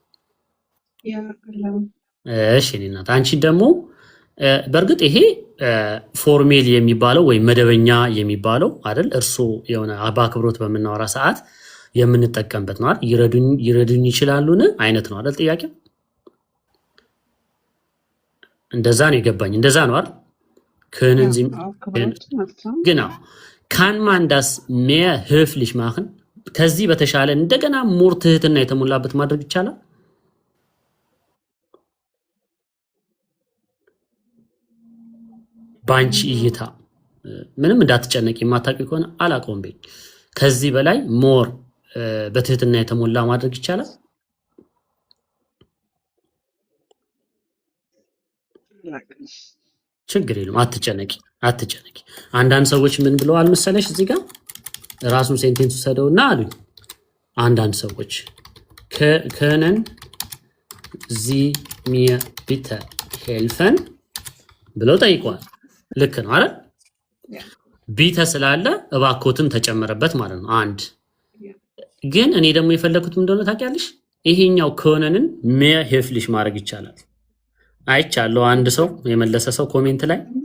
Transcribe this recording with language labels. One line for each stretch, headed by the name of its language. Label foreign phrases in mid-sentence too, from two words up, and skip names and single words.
Amharic: እሺ እናት አንቺን ደግሞ በእርግጥ ይሄ ፎርሜል የሚባለው ወይም መደበኛ የሚባለው አይደል? እርሶ የሆነ በአክብሮት በምናወራ ሰዓት የምንጠቀምበት ነው አይደል? ይረዱኝ ይችላሉን አይነት ነው አይደል? ጥያቄ እንደዛ ነው የገባኝ። እንደዛ ነው አይደል?
German: können Sie genau kann man das mehr höflich machen?
Amharic: ከዚህ በተሻለ እንደገና ሞር ትህትና የተሞላበት ማድረግ ይቻላል? ባንቺ እይታ ምንም እንዳትጨነቂ፣ የማታውቂ ከሆነ አላውቀውም በይ። ከዚህ በላይ ሞር በትህትና የተሞላ ማድረግ ይቻላል? ችግር የለም፣ አትጨነቂ። አንዳንድ ሰዎች ምን ብለዋል መሰለሽ? እዚህ ጋር ራሱን ሴንቴንስ ወሰደውና አሉኝ አንዳንድ ሰዎች
German: können Sie mir bitte helfen
Amharic: ብለው ጠይቀዋል። ልክ ነው አይደል? ቢተ ስላለ እባኮትን ተጨመረበት ማለት ነው። አንድ ግን እኔ ደግሞ የፈለኩት እንደሆነ ታውቂያለሽ፣ ይሄኛው ከሆነንን
German: mehr höflich
Amharic: ማድረግ ይቻላል። አይቻለሁ። አንድ ሰው የመለሰ ሰው ኮሜንት ላይ